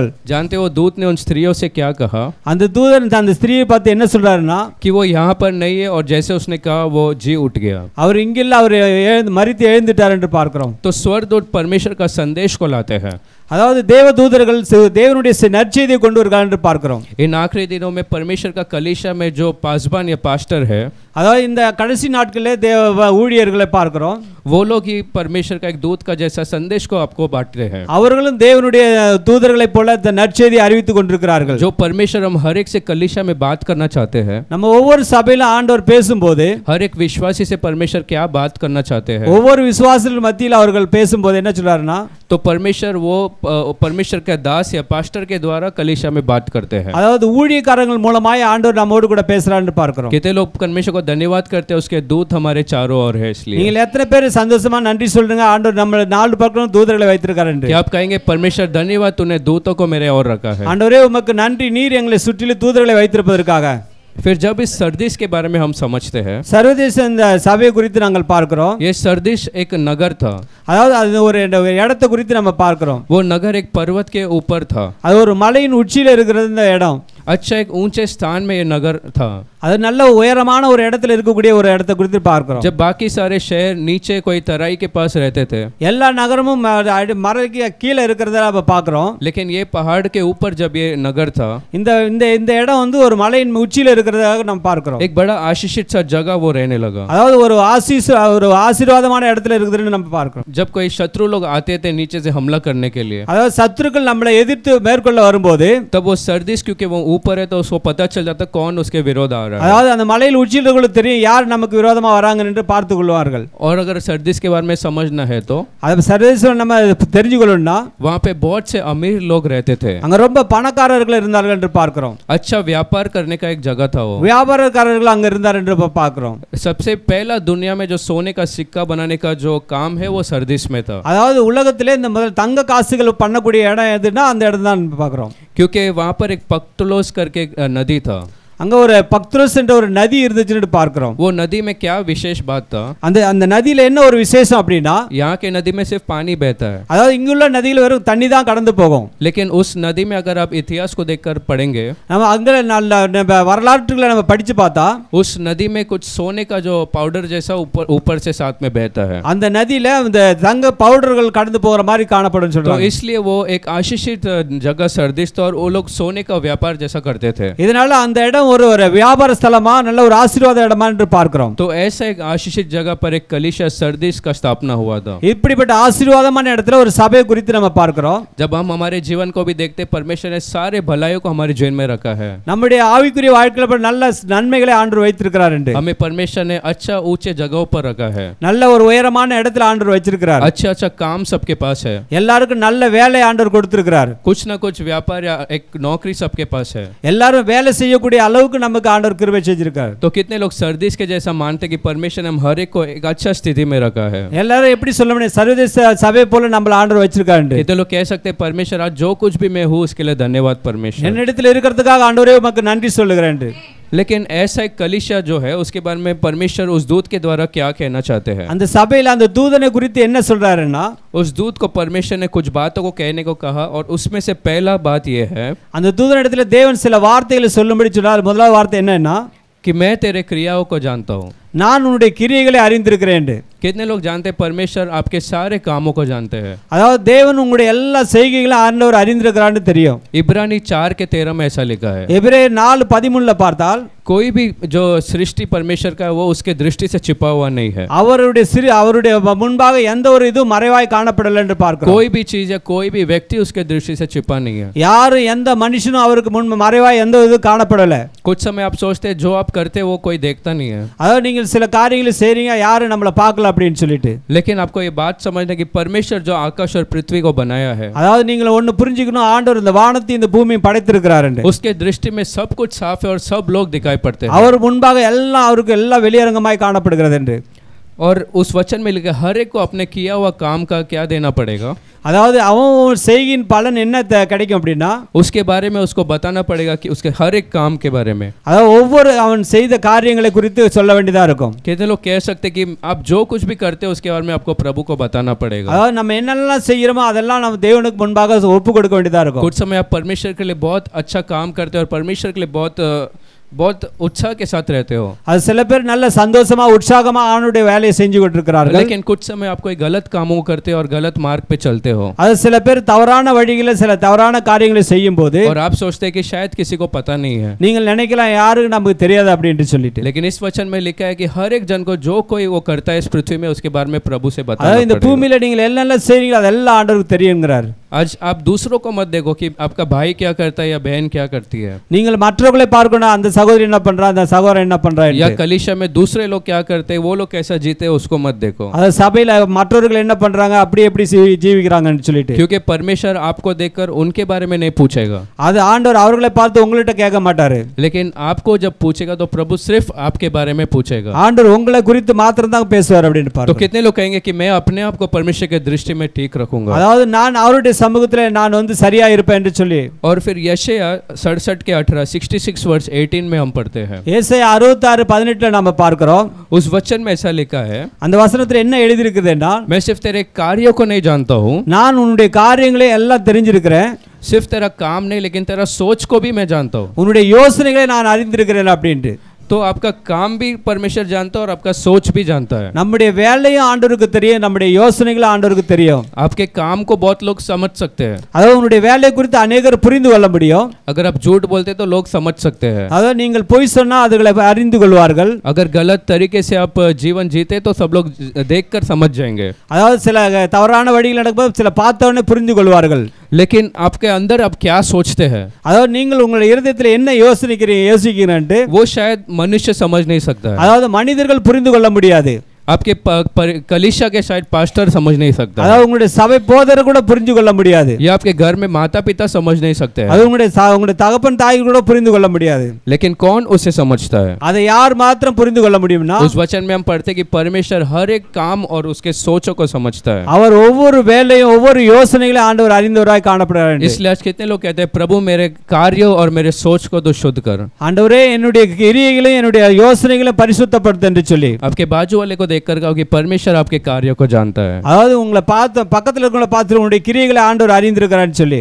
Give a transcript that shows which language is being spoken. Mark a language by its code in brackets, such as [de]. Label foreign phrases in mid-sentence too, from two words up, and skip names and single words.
[hi] जानते हो दूत ने उन स्त्रियों से क्या कहा? [ta] அந்த தூதன் அந்த ஸ்திரீயை பார்த்து என்ன சொல்றாருன்னா, [hi] कि वो यहाँ पर नहीं है और जैसे उसने कहा वो जी उठ गया। [ta] அவர் இங்கில்ல அவர் மரித்து எழுந்துட்டார் என்று பார்க்கிறோம். [hi] तो स्वर्गदूत परमेश्वर का संदेश को लाते हैं, [ta] அதாவது தேவ தூதர்கள் தேவனுடைய நற்செய்தியை கொண்டு வருகிறார் என்று பார்க்கிறோம். [hi] इन आखिरी दिनों में परमेश्वर का कलीसिया में जो पासबान या पास्टर है, [ta] அதாவது இந்த கடைசி நாட்களிலே தேவ ஊழியர்களை பார்க்கிறோம், [hi] वो लोग ही परमेश्वर का एक दूत का जैसा संदेश को आपको बांटते हैं। [ta] அவர்களும் தேவனுடைய தூதர்களைப் போல நற்செய்தியை அறிவித்துக் கொண்டிருக்கிறார்கள். [hi] जो परमेश्वर हम हर एक से कलीसिया में बात करना चाहते हैं, [ta] நம்ம ஒவ்வொரு சபையில ஆண்டவர் பேசும்போது [hi] हर एक विश्वासी से परमेश्वर क्या बात करना चाहते हैं, [ta] ஒவ்வொரு விசுவாசிகள் மத்தியில் அவர்கள் பேசும்போது என்ன சொல்றாருன்னா, [hi] तो परमेश्वर वो परमेश्वर के दास या पास्टर के द्वारा कलीसिया में बात करते हैं। [ta] அதாவது ஊழியக்காரர்கள் மூலமாய் ஆண்டவர் நம்மோடு கூட பேசுறான்னு பார்க்கிறோம். [hi] कितने लोग परमेश्वर को धन्यवाद करते हैं, उसके दूत हमारे चारों ओर है। इसलिए [ta] நீங்கள் எத்தனை பேர் சந்தோஷமா நன்றி சொல்றீங்க, ஆண்டவர் நம்ம நாலு பக்கம் தூதர்களை வைத்திருக்கார் என்று. [hi] क्या आप कहेंगे परमेश्वर धन्यवाद तूने दूतों को मेरे और रखा है? [ta] ஆண்டவரே உமக்கு நன்றி, நீர் எங்களை சுற்றிலும் தூதர்களை வைத்திருப்பதற்காக. [hi] फिर जब इस सरदिस के बारे में हम समझते हैं, [ta] சர்வதேச இந்த சபையை குறித்து நாங்கள் பார்க்கிறோம். [hi] ये सरदिस एक नगर था, [ta] அதாவது அது ஒரு இடத்தை குறித்து நம்ம பார்க்கிறோம். [hi] वो नगर एक पर्वत के ऊपर था, [ta] அது ஒரு மலையின் உச்சியில இருக்கிறது இந்த இடம். [hi] अच्छा एक ऊंचे स्थान में ये नगर था, [ta] அது நல்ல உயரமான ஒரு இடத்துல இருக்கக்கூடிய ஒரு இடத்தை குறித்து பார்க்கிறோம். [hi] जब बाकी सारे शहर नीचे कोई तराई के पास रहते थे, [ta] எல்லா நகரமும் மலைக்கு கீழே இருக்கிறத நம்ம பார்க்கிறோம். [hi] लेकिन ये पहाड़ के ऊपर जब ये नगर था, [ta] இந்த இந்த இந்த இடம் ஒரு மலையின் உச்சியில இருக்கிறதாக நம்ம பார்க்கிறோம். [hi] एक बड़ा आशीषित सा जगह वो रहने लगा। [ta] அதாவது ஒரு ஆசீர்வாதமான இடத்துல இருக்குதுன்னு நம்ம பார்க்கிறோம். [hi] जब कोई शत्रु लोग आते थे नीचे से हमला करने के लिए, [ta] அதாவது சத்துருக்கள் நம்மளை எதிர்த்து மேற்கொள்ள வரும்போது, [hi] तब वो सरदिस क्योंकि वो ऊपर है तो उसको पता चल जाता कौन उसके विरोध आ रहा है। [ta] அதாவது அந்த மலையில் உச்சியில் இருக்கிறவங்களுக்கு தெரியும் யார் நமக்கு விரோதமா வராங்க என்று பார்த்து கொள்வார்கள். [hi] और अगर सरदिस के बारे में समझना है तो [ta] அது சர்வதேசம் நம்ம தெரிஞ்சு கொள்ளணும்னா [hi] वहाँ पे बहुत से अमीर लोग रहते थे, [ta] அங்க ரொம்ப பணக்காரர்கள் இருந்தார்கள் என்று பார்க்கிறோம். [hi] अच्छा व्यापार करने का एक जगह था वो। [ta] வியாபாரக்காரர்கள் அங்க இருந்தார் என்று பார்க்கிறோம். [hi] सबसे पहला दुनिया में जो सोने का सिक्का बनाने का जो काम है वो सरदिस में था, [ta] அதாவது உலகத்திலே இந்த முதல் தங்க காசுகள் பண்ணக்கூடிய இடம் எதுனா அந்த இடம் தான் பார்க்கிறோம். [hi] क्योंकि वहाँ पर एक पक्तलोस करके नदी था। [ta] அங்க ஒரு பக்த்ரோஸ் என்ற ஒரு நதி இருந்துச்சுன்னு பார்க்கிறோம். [hi] वो नदी में क्या विशेष बात था? [ta] அந்த நதியில என்ன ஒரு விசேஷம் அப்படின்னா, [hi] यहाँ के नदी में सिर्फ पानी बहता है, [ta] அதாவது இங்குள்ள நதியில வெறும் தண்ணி தான் கடந்து போகும். [hi] लेकिन उस नदी में अगर आप इतिहास को देखकर पढ़ेंगे, [ta] நம்ம அங்க நம்ம வரலாற்றுகளை நம்ம படிச்சு பார்த்தா [hi] उस नदी में कुछ सोने का जो पाउडर जैसा ऊपर से साथ में बहता है. [ta] அந்த நதியில இந்த தங்க பவுடர்கள் கடந்து போகிற மாதிரி காணப்படும் [hi] तो [ta] சொல்றாங்க. [hi] इसलिए वो एक आशीषित जगह सर्दिश था और वो लोग सोने का व्यापार जैसा करते थे. [ta] இதனால அந்த இடம் ஒரு வியாபார ஸ்தலமா நல்ல ஒரு ஆசீர்வாத இடமா என்று பார்க்கிறோம். [hi] तो ऐसा एक आशीषित जगह पर एक कलीसिया सर्दिश का स्थापना हुआ था. [ta] இப்படிப்பட்ட ஆசீர்வாதமான இடத்துல ஒரு சபை குறித்து நம்ம பார்க்கிறோம். [hi] जब हम हमारे जीवन को भी देखते, परमेश्वर ने सारे भलाइयों को हमारे जीवन में रखा है. [ta] நம்முடைய ஆவிக்குரிய வாழ்க்கையில நல்ல நன்மைகளை ஆண்டவர் வைத்திருக்கிறார் என்று. [hi] हमें परमेश्वर ने अच्छा ऊंचे जगहों पर रखा है. [ta] நல்ல ஒரு உயரமான இடத்துல ஆண்டவர் வச்சிருக்கிறார். [hi] अच्छा अच्छा काम सबके पास है. [ta] எல்லாருக்கும் நல்ல வேலை ஆண்டவர் கொடுத்திருக்கிறார். [hi] कुछ ना कुछ व्यापार या एक नौकरी सबके पास है. [ta] எல்லாரும் வேலை செய்யக்கூடிய அளவுக்கு நமக்கு ஆண்டவர் கிருபை செஞ்சிருக்கார். [hi] तो कितने लोग सर्दिश के जैसा मानते कि परमेश्वर ने हम हर एक को एक अच्छा स्थिति में रखा है. [ta] எல்லாரும் எப்படி சொல்ல முடியும் சர்வதேச சபை போல நம்மள ஆண்டவர் வச்சிருக்காரு. [hi] कितने लोग कह सकते हैं परमेश्वर आज जो कुछ भी मैं हूँ उसके लिए धन्यवाद परमेश्वर. [ta] என்னிடத்தில் இருக்கிறதுக்காக ஆண்டவரே உமக்கு நன்றி சொல்லுகிறேன். [hi] लेकिन ऐसा एक कलीसिया जो है उसके बारे में परमेश्वर उस दूत के द्वारा क्या कहना चाहते हैं? [ta] அந்த சபையில அந்த தூதனை குறித்து என்ன சொல்றாருன்னா, [hi] उस दूत को परमेश्वर ने कुछ बातों को कहने को कहा और उसमें से पहला बात यह है [ta] அந்த தூதனிடத்துல தேவன் சில வார்த்தைகளை சொல்லும்படி சொன்னார். முதலாவது வார்த்தை என்னன்னா, [hi] कि मैं तेरे क्रियाओं को जानता हूँ. [ta] நான் உன்னுடைய கிரியைகளை அறிந்திருக்கிறேன். [hi] कितने लोग जानते हैं परमेश्वर आपके सारे कामों को जानते हैं? [ta] அதாவது தேவன் உங்களுடைய எல்லா செய்கைகளையும் ஆண்டவர் அறிந்திருக்கிறான்னு தெரியும். [hi] इब्रानी 4:13 में ऐसा लिखा है. [ta] எபிரேயர் 4:13 பார்த்தால் [hi] कोई भी जो सृष्टि परमेश्वर का है वो उसके दृष्टि से छिपा हुआ नहीं है. [ta] அவருடைய முன்பாக எந்த ஒரு இதுவும் மறைவாய் காணப்படல என்று பார்க்கிறோம். [hi] कोई भी चीज या कोई भी व्यक्ति उसके दृष्टि से छिपा नहीं है. [ta] யாரும் எந்த மனுஷனும் அவருக்கு முன் மறைவாய் எந்த இது காணப்படல. [hi] कुछ समय आप सोचते हैं जो आप करते हैं वो कोई देखता नहीं है. [ta] அதாவது நீங்கள் சில காரியங்களை செய்றீங்க, யாரும் நம்மள பார்க்கல அப்படின்னு சொல்லிட்டு. [hi] लेकिन आपको ये बात समझना कि परमेश्वर जो आकाश और पृथ्वी को बनाया है, [ta] அதாவது நீங்கள் ஒன்னு புரிஞ்சுக்கணும், ஆண்டவர் இந்த வானத்தையும் இந்த பூமியையும் படைத்திருக்கிறார். [hi] उसके दृष्टि में सब कुछ साफ है और सब लोग दिखाई पड़ते हैं. [ta] அவர் முன்பாக எல்லாம் அவருக்கு எல்லாம் வெளியரங்கமாய் காணப்படுகிறது என்று. [hi] और उस वचन में लिखा हर एक को अपने किया हुआ काम का क्या देना पड़ेगा? [ta] அதாவது அவன் செய்கின் பலன் என்ன கிடைக்கும் அப்படின்னா, [hi] उसके बारे में उसको बताना पड़ेगा कि उसके हर एक काम के बारे में. [ta] அதாவது ஒவ்வொரு அவன் செய்த காரியங்களை குறித்து சொல்ல வேண்டியதா இருக்கும். [hi] कितने लोग कह सकते कि आप जो कुछ भी करते हो उसके बारे में आपको प्रभु को बताना पड़ेगा. [ta] அதாவது நம்ம என்னெல்லாம் செய்யறோமோ அதெல்லாம் நம்ம தேவனுக்கு முன்பாக ஒப்பு கொடுக்க வேண்டியதா இருக்கும். [hi] कुछ समय आप परमेश्वर के लिए बहुत अच्छा काम करते हो और परमेश्वर के लिए बहुत उत्साह के साथ रहते हो. [ta] அது சில பேர் நல்ல சந்தோஷமா உற்சாகமா ஆண்டவருடைய வேலையை செஞ்சு கொண்டிருக்கிறார்கள். [hi] लेकिन कुछ समय आप कोई गलत कामों करते हो और गलत मार्ग पे चलते हो. [ta] அது சில பேர் தவறான வழியில சில தவறான காரியங்களை செய்யும்போது [hi] और आप सोचते हैं कि शायद किसी को पता नहीं है. [ta] நீங்கள் நினைக்கலாம் யாருக்கு நமக்கு தெரியாது அப்படினு சொல்லிட்டு. [hi] लेकिन इस वचन में लिखा है कि हर एक जन को जो कोई वो करता है इस पृथ्वी में उसके बारे में प्रभु से बताना पड़ेगा. [ta] இந்த [hi] पड़ेगा. [ta] பூமியில நீங்கள் என்னெல்லாம் செய்றீங்களோ அதெல்லாம் ஆண்டவருக்கு தெரியும்ங்கறார். [hi] आज आप दूसरों को मत देखो कि आपका भाई क्या करता है या बहन क्या करती है. [ta] நீங்கள் மற்றவர்களை பார்க்கணும், அந்த சகோதரி என்ன பண்றா, அந்த சகோதரன் என்ன பண்றாரு. [hi] या कलीसिया में दूसरे लोग क्या करते हैं, वो लोग कैसा जीते हैं उसको मत देखो. [ta] அது சபையில மற்றவர்கள் என்ன பண்றாங்க, அப்படி எப்படி ஜீவிக்கறாங்கன்னு சொல்லிட்டு. [hi] क्योंकि परमेश्वर आपको देखकर उनके बारे में नहीं पूछेगा. [ta] அது ஆண்டவர் அவர்களை பார்த்து உங்கள்ட்ட கேட்க மாட்டாரு. [hi] लेकिन आपको जब पूछेगा तो प्रभु सिर्फ आपके बारे में पूछेगा. [ta] ஆண்டவர் உங்களை குறித்து மாத்திரம் தான் பேசுவார் அப்படினு பாருங்க. [hi] तो कितने लोग कहेंगे कि मैं अपने आप को परमेश्वर के दृष्टि में ठीक रखूंगा. [ta] அதாவது நான் அவருடைய சமூகத்திலே நான் வந்து சரியா இருப்பேன் என்று சொல்லி. [hi] और फिर यशायाह 67 के 18 66 वर्ष 18 में हम पढ़ते हैं. [ta] ஏசாயா 66:18 நாம பார்க்கிறோம். [hi] उस वचन में ऐसा लिखा है, [ta] அந்த வசனத்துல என்ன எழுதி இருக்குதுன்னா, [hi] मैं सिर्फ तेरे कार्यों को नहीं जानता हूँ, [ta] நான் உன்னுடைய காரியங்களை எல்லாம் தெரிஞ்சிருக்கிறேன். [hi] सिर्फ तेरा काम नहीं लेकिन तेरा सोच को भी मैं जानता हूँ. [ta] உன்னுடைய யோசனைகளை நான் அறிந்திருக்கிறேன் அப்படினு. [hi] तो आपका काम भी परमेश्वर जानता है और आपका सोच भी जानता है. [ta] நம்முடைய வேலையும் ஆண்டவருக்கு தெரியும், நம்முடைய யோசனைகளும் ஆண்டவருக்கு தெரியும். [hi] आपके काम को बहुत लोग समझ सकते हैं. [ta] அதாவது உன்னுடைய வேலை குறித்து अनेகர் புரிந்து கொள்ள முடியும். [hi] अगर आप झूठ बोलते तो लोग समझ सकते हैं. [ta] அதாவது நீங்கள் பொய் சொன்னா அதுகளை அறிந்து கொள்வார்கள். [hi] अगर गलत तरीके से आप जीवन जीते तो सब लोग देखकर समझ जाएंगे. [ta] அதாவது சில தவறான வழிகள் நடக்கும்போது சில பார்த்தவனே புரிந்து கொள்வார்கள். [hi] लेकिन आपके अंदर आप क्या सोचते हैं, [ta] அதாவது நீங்கள் உங்களுடைய இதயத்தில் என்ன யோசிக்கிறீங்கன்னு [hi] वो शायद मनुष्य समझ नहीं सकता है. [ta] அதாவது மனிதர்கள் புரிந்து கொள்ள முடியாது. [hi] आपके कलीसिया के शायद पास्टर समझ नहीं सकता, [ta] அதாவது உங்களுடைய சபை போதகர் கூட புரிந்து கொள்ள முடியாது, [hi] या आपके घर में माता पिता समझ नहीं सकते हैं, [ta] அது உங்களுடைய தகப்பன் தாய் கூட புரிந்து கொள்ள முடியாது. [hi] लेकिन कौन उसे समझता है? [ta] அதை யார் மாத்திரம் புரிந்து கொள்ள முடியும்னா [hi] उस वचन में हम पढ़ते कि परमेश्वर हर एक काम और उसके सोचों को समझता है, [ta] அவர் ஒவ்வொரு வேலையும் ஒவ்வொரு யோசனைகளையும் ஆண்டவர் அறிந்தவராய் காணப்படுகிறார். [hi] इसलिए आज कितने लोग कहते हैं प्रभु मेरे कार्यों और मेरे सोच को तो शुद्ध कर. [ta] ஆண்டவரே என்னுடைய கிரியைகளையும் என்னுடைய யோசனைகளையும் பரிசுத்தப்படுத்து என்று சொல்லி [hi] आपके बाजू वाले को देखकर कहो कि परमेश्वर आपके कार्यों को जानता है. [ta] அதாவது உங்களை பார்த்து பக்கத்துல இருக்கவங்கள பார்த்து உங்களுடைய கிரியைகளை ஆண்டவர் அறிந்திருக்கிறார்னு சொல்லி